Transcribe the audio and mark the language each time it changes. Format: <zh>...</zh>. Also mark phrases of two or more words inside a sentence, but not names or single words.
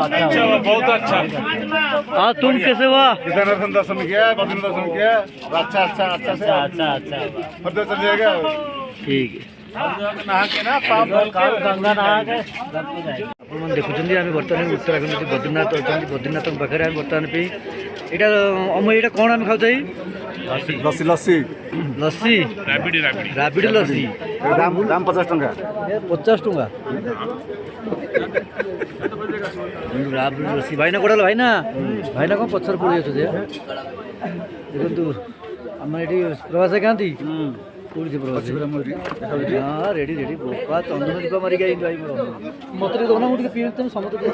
<hi>बहुत अच्छा हाँ तुम कैसे हुआ? इधर दर्शन किया बद्री दर्शन किया अच्छा अच्छा अच्छा से अच्छा पता चल जाएगा ठीक है नहा के ना गंगा नहा के</hi> <or>ଆପଣ ଦେଖୁଛନ୍ତି ଆମେ ବର୍ତ୍ତମାନ ଉତ୍ତରାଖଣ୍ଡ ବଦ୍ରୀନାଥ ଅଛନ୍ତି ବଦ୍ରୀନାଥଙ୍କ ପାଖରେ ଆମେ ବର୍ତ୍ତମାନ ପାଇଁ ଏଇଟା ଏଇଟା କ'ଣ ଆମେ ଖାଉଛେ</or> <hi>लस्सी लस्सी</hi> <or>ଲସି ରାବିଡ଼ି ଲସି</or> <hi>दाम 50 टଙ୍କା</hi> <or>50 ଟଙ୍କା ରାବିଡ଼ି ଲସି ଭାଇନା କୋଉଟା ଭାଇନା ଭାଇନା କ'ଣ ପଛରେ ପଡ଼ି ଯାଉଛନ୍ତି ଦେଖନ୍ତୁ ଆମର ଏଠି ପ୍ରବାସ ଖାଆନ୍ତି କୋଉଠି ପ୍ରବାସ ହଁ ରେଡ଼ି ବୋପା ଚନ୍ଦନ ଦୀପ ମାରିକି ଆଇଲି ଭାଇ ମୋର ମତେ ଟିକେ ଦଉନା ମୁଁ ଟିକେ ପିଇ ତମେ ସମସ୍ତେ</or>